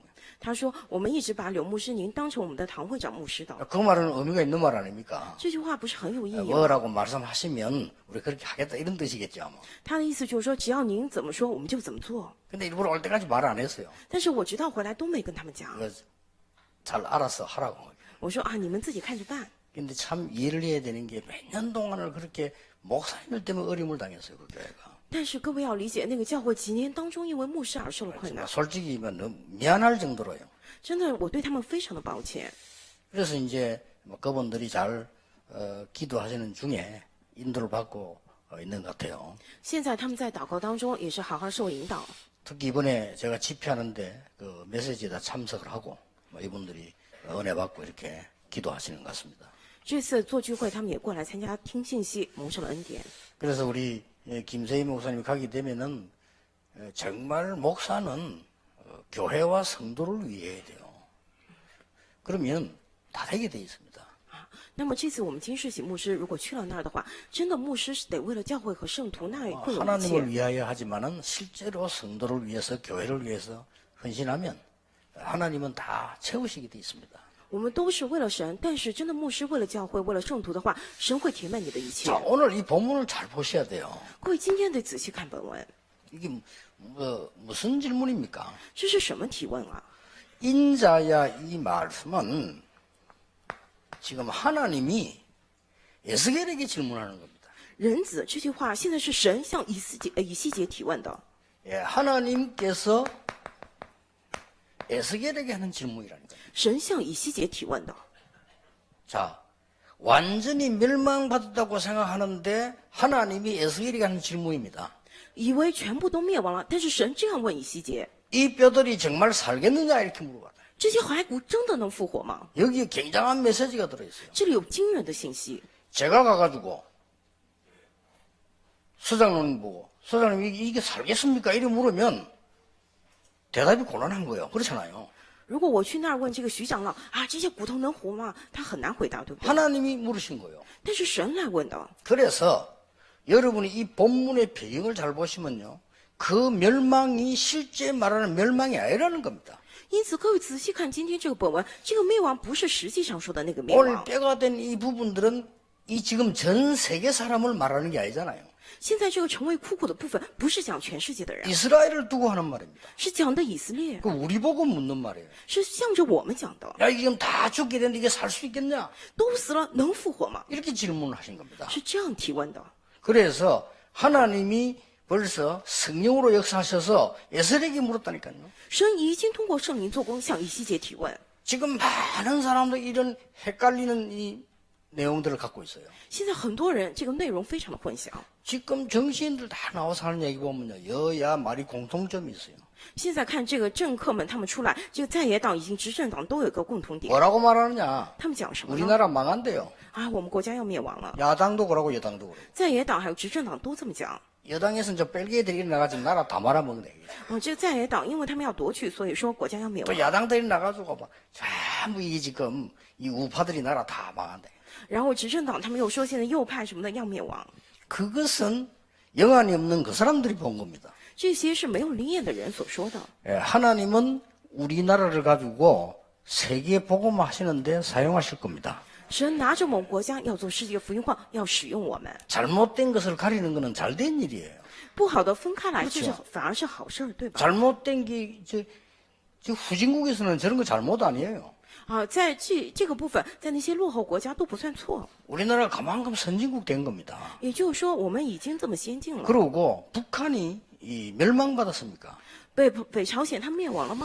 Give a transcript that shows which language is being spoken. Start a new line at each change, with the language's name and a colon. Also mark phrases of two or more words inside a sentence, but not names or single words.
Chinese: 他说：“我们一直把柳牧师您当成我们的堂会长牧师的。
Korean: 그 말은 의미가 있는 말 아닙니까?
Chinese: 这句话不是很有意义吗？
Korean: 뭐라고 말씀하시면 우리 그렇게 하겠다 이런 뜻이겠죠. 뭐.
Chinese: 他的意思就是说，只要您怎么说，我们就怎么做。
Korean: 근데 일부러 올 때까지 말 안 했어요.
Chinese: 但是我直到回来都没跟他们讲。
Korean: 그거 잘 알아서 하라고.
Chinese: 我说啊，你们自己看着办。
Korean: 근데 참 이해를 해야 되는 게 몇 년 동안을 그렇게 목사님들 때문에 어려움을 당했어요, 그 교회가.
Chinese: 但是各位要理解，那个教会几年当中因为牧师而受了困
Korean: 정말
Chinese: 难，
Korean: 솔직히 너무 미안할 정도로요.
Chinese: 真的，我对他们非常的抱歉。
Korean: 그래서 이제 뭐 그분들이 잘 기도하시는 중에 인도를 받고 있는 것 같아요.
Chinese: 现在他们在祷告当中也是好好受引导。
Korean: 특히 이번에 제가 집회하는데 그 메시지에다 참석을 하고 뭐 이분들이 은혜 받고 이렇게 기도하시는 것 같습니다.
Chinese: 这次做聚会，他们也过来参加听信息，蒙受了恩典。
Korean: 그래서 우리 김세희 목사님이 가게 되면은 정말 목사는 교회와 성도를 위해 돼요. 그러면 다 되게 돼 있습니다.
Chinese: 那么这次我们金世喜牧师如果去了那儿的话，真的牧师是得为了教会和圣徒，那会有一
Korean: 하나님을
Chinese: 切。
Korean: 위하여 하지만은 실제로 성도를 위해서 교회를 위해서 헌신하면 하나님은 다 채우시게 돼 있습니다.
Chinese: 我们都是为了神，但是真的牧师为了教会，为了圣徒的话，神会填满你的一切
Korean: 자, 。 오늘 이 본문을 잘 보셔야 돼요.
Chinese: 各位今天得仔细看本文，
Korean: 이게 무슨 질문입니까?
Chinese: 这是什么提问啊？
Korean: 인자야 이 말씀은 지금 하나님이 에스겔에게 질문하는 겁니다.
Chinese: 人子这句话现在是神向以西结提问的，
Korean: 예, 하나님께서 에스겔에게 하는 질문이라니까요.
Chinese: 神向以西结提问的。
Korean: 자, 완전히 멸망받았다고 생각하는데 하나님이 에스겔에게 하는 질문입니다.
Chinese: 以为全部都灭亡了，但是神这样问以西结：
Korean: 이 뼈들이 정말 살겠느냐 이렇게 물어봤다.
Chinese: 这些骸骨真的能复活吗？
Korean: 여기에 굉장한 메시지가 들어있어요.
Chinese: 这里有惊人的信息。
Korean: 제가 가가지고 서장님 보고 서장님 이게 살겠습니까? 이렇게 물으면 대답이 곤란한 거예요. 그렇잖아요.
Chinese: 如果我去那儿问这个徐长老啊，这些骨头能活吗？他很难回答，对不对？
Korean: 하나님이 물으신 거예요.
Chinese: 但是神来问的。
Korean: 그래서 여러분이 이 본문의 배경을 잘 보시면요. 그 멸망이 실제 말하는 멸망이 아니라는 겁니다.
Chinese: 因此，各位仔细看今天这个本文，这个灭亡不是实际上说的那个灭
Korean: 오늘
Chinese: 亡。
Korean: 뼈가 된 이 부분들은 이 지금 전 세계 사람을 말하는 게 아니잖아요.
Chinese: 现在这个成为枯骨的部分，不是讲全世界的人，
Korean: 이스라엘을 두고 하는 말입니다.
Chinese: 是讲的以色列，
Korean: 그 우리 보고 묻는 말이에요.
Chinese: 是向着我们讲的。
Korean: 야, 이게 지금 다 죽게 되는데 이게 살 수 있겠냐?
Chinese: 都死了，能复活吗？
Korean: 이렇게 질문을 하신 겁니다.
Chinese: 是这样提问的。
Korean: 그래서 하나님이 벌써 성령으로 역사하셔서 에스겔에게 물었다니까요.
Chinese: 神已经通过圣灵做工，向以西结提问。
Korean: 지금 많은 사람들이 이런 헷갈리는 이 내용들을 갖고 있어요.
Chinese: 现在很多人这个内容非常的混淆。
Korean: 지금 정치인들 다 나와서 하는 얘기 보면요. 여야 말이 공통점이 있어요.
Chinese: 现在看这个政客们他们出来，这个在野党以及执政党都有一个共同点，
Korean: 뭐라고 말하느냐?
Chinese: 他们讲什么呢？
Korean: 우리나라 망한대요.
Chinese: 啊，我们国家要灭亡了。
Korean: 야당도 그러고 여당도 그러고.
Chinese: 在野党还有执政党都这么讲。
Korean: 여당에서는 저 뺄개들이 나가지고 나라 다 말아먹네.
Chinese: 这个在野党因为他们要夺去，所以说国家要灭
Korean: 또
Chinese: 亡。
Korean: 야당들이 나가지고 막 전부 이게 지금 이 우파들이 나라 다 망한대.
Chinese: 然后执政党他们又说现在右派什么的要灭亡，
Korean: 그것은 영안이 없는 그 사람들이 본 겁니다.
Chinese: 这些是没有灵验的人所说的。
Korean: 예, 하나님은 우리나라를 가지고 세계 복음 하시는데 사용하실 겁니다.
Chinese: 神拿着我们国家要做世界福音化，要使用我们。
Korean: 잘못된 것을 가리는 것은 잘된 일이에요.
Chinese: 不好的分开来，这是
Korean: 그렇죠
Chinese: 反而是好事儿，对吧？
Korean: 잘못된 게 저 후진국에서는 저런 거 잘못 아니에요.
Chinese: 啊，在这个部分，在那些落后国家都不算错。
Korean: 우리나라가 가만큼 선진국 된 겁니다.
Chinese: 也就是说，我们已经这么先进了。
Korean: 그러고 북한이 이 멸망받았습니까?
Chinese: 北朝鲜它灭亡了吗？